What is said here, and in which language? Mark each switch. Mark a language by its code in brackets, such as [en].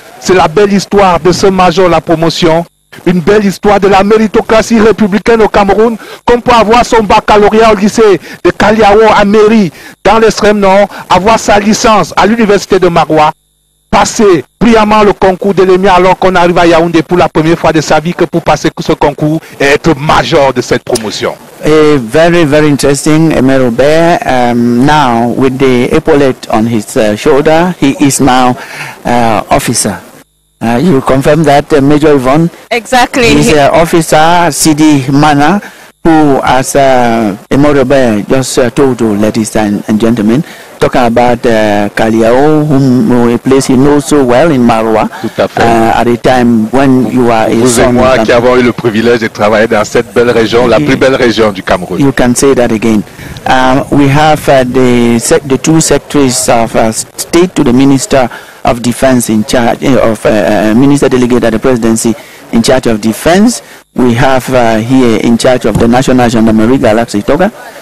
[fr] C'est la belle histoire de ce major, la promotion. Une belle histoire de la méritocratie républicaine au Cameroun, qu'on peut avoir son baccalauréat au lycée de Kaliao à Mairie, dans l'extrême nord, avoir sa licence à l'université de Maroua, passer brillamment le concours de l'EMIA alors qu'on arrive à Yaoundé pour la première fois de sa vie que pour passer ce concours et être major de cette promotion. [en] Very, very interesting, Aimé Robert. Now, with the epaulette on his shoulder, he is now officer. You confirm that, Major Yvonne? Exactly. He's officer Sidi Mana, who, as Aimé Robert just told you, ladies and gentlemen, talking about Kaliao, whom a place he knows so well in Maroua. [fr] Tout à fait. [en] At the time when you are a [fr] Vous et moi qui avons eu le privilège de travailler dans cette belle région, la plus belle région du Cameroun. [en] You can say that again. We have the two secretaries of state to the Minister of Defense in charge of Minister Delegate at the Presidency in charge of Defense. We have here in charge of the National Gendarmerie, Galaxy Toga.